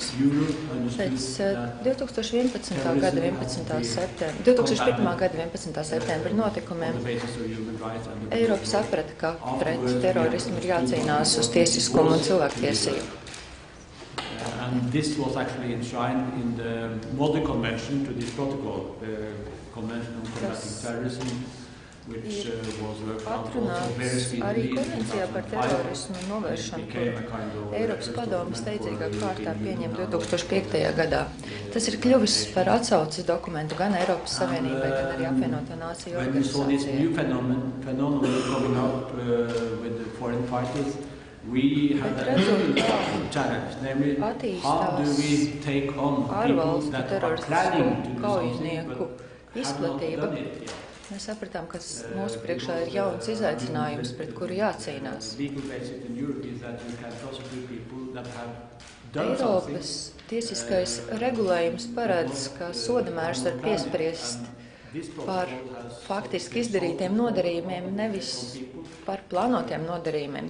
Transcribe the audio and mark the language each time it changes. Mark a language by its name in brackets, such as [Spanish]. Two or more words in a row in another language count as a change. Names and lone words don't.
[Latvian] Pēc 2001. gada 11. septembra notikumiem Eiropa saprata, ka pret terorismu ir jācīnās uz tiesiskumu un cilvēktiesību. [English] And this was actually enshrined in the Model Convention to this protocol, the Convention on Combating Terrorism, which was worked out also very speedily. [Latvian] Arī konvencijā par terorismu novēršanu, kur Eiropas padomes steidzīgā kārtā pieņem 2005. gadā. Tas ir kļuvis par atsauces dokumentu gan Eiropas Savienībai, gan arī Apvienoto Nāciju organizācijai. [English] When we saw this new phenomenon coming out with the foreign fighters, we had a challenge, namely how do we take on people that are planning to do something but have not done it yet. [Latvian] Mēs sapratām, ka mūsu priekšā ir jauns izaicinājums, pret kuru jācīnās. Eiropas tiesiskais regulējums paredz, ka sodamērs var piespriest par faktiski izdarītiem nodarījumiem, nevis par plānotiem nodarījumiem.